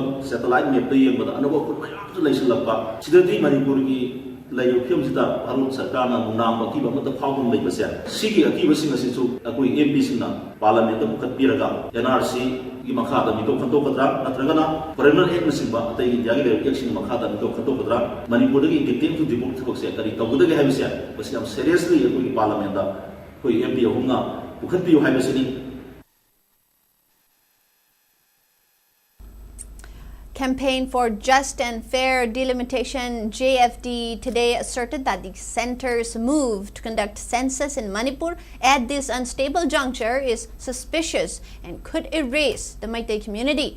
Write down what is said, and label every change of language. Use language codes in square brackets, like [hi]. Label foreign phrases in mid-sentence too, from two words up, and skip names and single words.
[mni] ꯁꯦꯇꯦꯂꯥꯏꯠ ꯃꯦꯞꯇ ꯌꯦꯡꯕꯗ ꯑꯅꯧꯕ ꯈꯨꯠ ꯃꯌꯥꯝꯁꯨ ꯂꯩꯁꯤꯜꯂꯛꯄ ꯁꯤꯗꯗꯤ ꯃꯅꯤꯄꯨꯔꯒꯤ ꯂꯩꯔꯤꯕ ꯐꯤꯕꯝꯁꯤꯗ ꯚꯥꯔꯠ ꯁꯔꯀꯥꯔꯅ ꯅꯨꯡꯅꯥꯡꯕ ꯑꯀꯤꯕ ꯑꯃꯠꯇ ꯐꯥꯎꯗꯨꯅ ꯂꯩꯕꯁꯦ ꯁꯤꯒꯤ ꯑꯀꯤꯕꯁꯤꯡ ꯑꯁꯤꯁꯨ ꯑꯩꯈꯣꯏ MPꯁꯤꯡꯅ ꯄꯥꯔꯂꯤꯌꯥꯃꯦꯟꯇ ꯄꯨꯈꯠꯄꯤꯔꯒ NRCꯒꯤ ꯃꯈꯥꯗ ꯃꯤꯇꯣꯞ ꯈꯟꯗꯣꯛꯀꯗ꯭ꯔꯥ ꯅꯠꯇ꯭ꯔꯒꯅ ꯐꯣꯔꯦꯅꯔ ꯑꯦꯛꯅꯆꯤꯡꯕ ꯑꯇꯩ ꯏꯟꯗꯤꯌꯥꯒꯤ ꯂꯩꯔꯤꯕ ꯑꯦꯛꯁꯤꯡꯒꯤ ꯃꯈꯥꯗ ꯃꯤꯇꯣꯞ ꯈꯟꯗꯣꯛꯀꯗ꯭ꯔꯥ ꯃꯅꯤꯄꯨꯔꯗꯒꯤ [en] dictate to [mni] ꯗꯤꯕꯣꯛ ꯊꯕꯛꯁꯦ ꯀꯔꯤ ꯇꯧꯒꯗꯒꯦ ꯍꯥꯏꯕꯁꯦ ꯃꯁꯤ ꯌꯥꯝ ꯁꯦꯔꯤꯌꯁꯂꯤ ꯑꯩꯈꯣꯏꯒꯤ ꯄꯥꯔꯂꯤꯌꯥꯃꯦꯟꯇ ꯑꯩꯈꯣই MP ꯑꯍꯨꯝꯅ ꯄꯨꯈꯠꯄꯤꯌꯨ ꯍꯥꯏꯕꯁꯤꯅꯤ. [en] Campaign for Just and Fair Delimitation JFD today asserted that the center's move to conduct census in Manipur at this unstable juncture is suspicious and could erase the Meitei community.